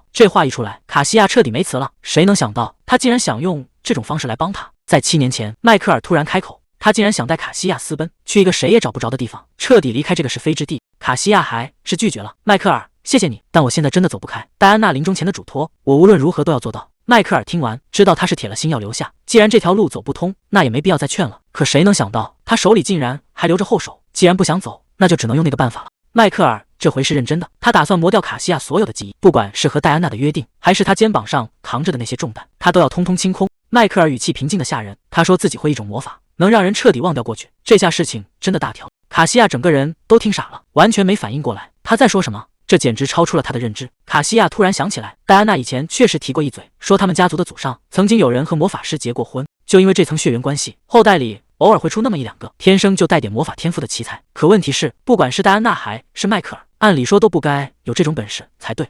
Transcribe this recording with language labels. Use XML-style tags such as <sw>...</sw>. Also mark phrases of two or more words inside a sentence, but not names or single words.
<zh>這話一出來，卡西亞徹底沒詞了，誰能想到他竟然想用這種方式來幫他。在7年前，邁克爾突然開口，他竟然想帶卡西亞私奔，去一個誰也找不着的地方，徹底離開這個是非之地。卡西亞還是拒絕了。邁克爾，謝謝你，但我現在真的走不開。戴安娜臨終前的囑托，我無論如何都要做到。邁克爾聽完，知道他是鐵了心要留下，既然這條路走不通，那也沒必要再勸了。可誰能想到，他手裡竟然還留着後手，既然不想走，那就只能用那個辦法了。邁克爾這回是認真的，他打算磨掉卡西亞所有的記憶，不管是和戴安娜的約定，還是他肩膀上扛着的那些重擔，他都要通通清空。邁克爾語氣平靜的嚇人，他說自己會一種魔法，能讓人徹底忘掉過去。這下事情真的大條。卡西亞整個人都聽傻了，完全沒反應過來他在說什麼，這簡直超出了他的認知。卡西亞突然想起來，戴安娜以前確實提過一嘴，說他們家族的祖上曾經有人和魔法師結過婚，就因為這層血緣關係，後代裡偶爾會出那麼1-2個天生就帶點魔法天賦的奇才。可問題是，不管是戴安娜還是邁克爾， 按理說都不該有這種本事才對。</zh>